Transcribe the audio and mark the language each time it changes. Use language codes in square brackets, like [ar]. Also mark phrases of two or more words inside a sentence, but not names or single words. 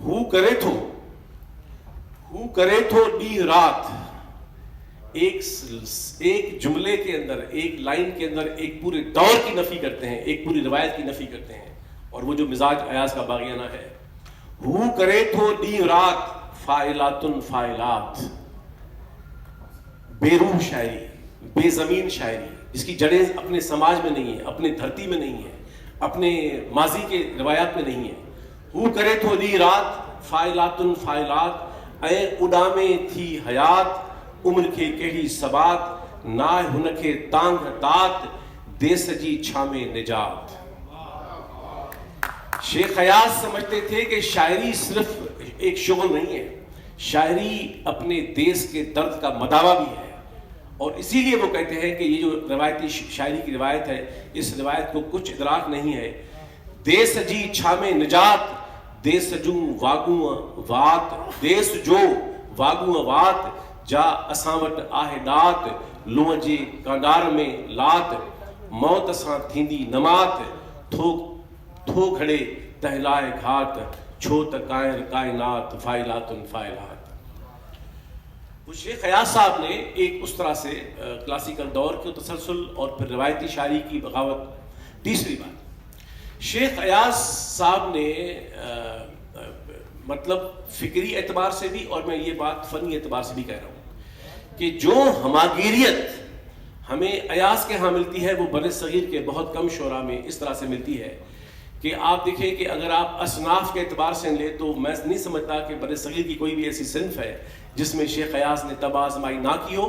[sd] करे थो ॾींहुं रात, [ur] ایک جملے کے اندر، ایک لائن کے اندر ایک پورے دور کی نفی کرتے ہیں، ایک پوری روایت کی نفی کرتے ہیں. اور وہ جو مزاج ایاز کا باغیانہ ہے, [sd] हू करे थो ॾींहुं रात फाइलातुन फाइलात, [ur] بے روح شاعری، بے زمین شاعری، جس کی جڑیں اپنے سماج میں نہیں ہے، اپنے دھرتی میں نہیں ہے، اپنے ماضی کے روایات میں نہیں ہے. [sd] हू करे थो ॾींहुं रात फाइलातुन फाइलात, ऐं उॾामे थी हयात, उम्र खे कहिड़ी सबात, ना हुन खे तांग तात, देस जी छामे निजात। [ur] شیخ ایاز سمجھتے تھے کہ شاعری صرف ایک شغل نہیں ہے، شاعری اپنے دیش کے درد کا مداوا بھی ہے. اور اسی لیے وہ کہتے ہیں کہ یہ جو روایتی شاعری کی روایت ہے، اس روایت کو کچھ ادراک نہیں ہے. [sd] देस जी छामे निजात, देस जू वागू वात, देस जो वागू वात, जा असां वटि आहे ॾात, लूह जे कांडार में लात, मौत सां थींदी नमात, थो घड़े तहलाए घाट, छो त कायर कायनात फाइलातुन फाइलात। [ur] وہ شیخ ایاز صاحب نے ایک اس طرح سے کلاسیکل دور کے تسلسل اور پھر روایتی شاعری کی بغاوت. تیسری بات، شیخ ایاز صاحب نے مطلب فکری اعتبار سے بھی، اور میں یہ بات فنی اعتبار سے بھی کہہ رہا ہوں، کہ جو ہمہ گیریت ہمیں ایاز کے یہاں ملتی ہے وہ بر صغیر کے بہت کم شعرا میں اس طرح سے ملتی ہے کہ آپ دیکھیں کہ اگر آپ اصناف کے اعتبار سے لے تو میں نہیں سمجھتا کہ بر صغیر کی کوئی بھی ایسی صنف ہے جس میں شیخ ایاز نے طبع آزمائی نہ کی ہو.